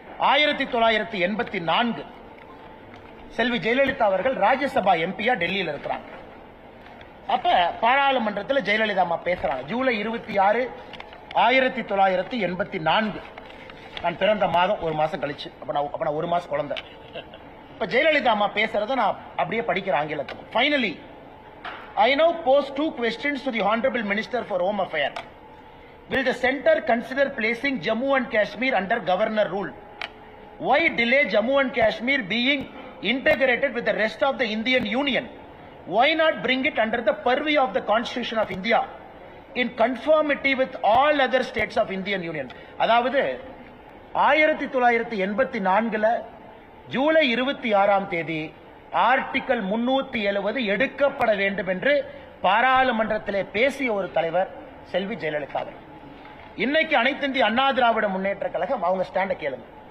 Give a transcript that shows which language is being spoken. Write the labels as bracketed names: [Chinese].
[Tamil] 1984 செல்வி ஜெயலலிதா அவர்கள் ராஜ்யசபா எம்பியா டெல்லியில் இருக்கிறாங்க. அப்ப பாராளுமன்றத்தில் ஜெயலலிதா அம்மா பேசுறாங்க. ஜூலை 26, 1984. நான் பிறந்த மாதம் ஒரு மாசம் கழிச்சு. அப்ப நான் ஒரு மாசம் குழந்தை. இப்ப ஜெயலலிதா அம்மா பேசுறத நான் அப்படியே படிக்கிறேன் ஆங்கிலத்தில். [English] Finally I now pose 2 questions to the Honorable Minister for Home Affairs. Will the center consider placing Jammu and Kashmir under governor rule? Why delay Jammu and Kashmir being integrated with the rest of the Indian Union? Why not bring it under the purview of the Constitution of India in conformity with all other states of Indian Union? [Tamil] அதாவது 1984 July 26 article 370 எடுக்கப்பட வேண்டும் என்று பாராளுமன்றத்திலே பேசிய ஒரு தலைவர் செல்வி ஜெயலலிதா அவர்கள். இன்னைக்கு அனைத்து இந்திய அண்ணா திராவிட முன்னேற்ற கழகம் அவங்க ஸ்டாண்ட கேளுங்க.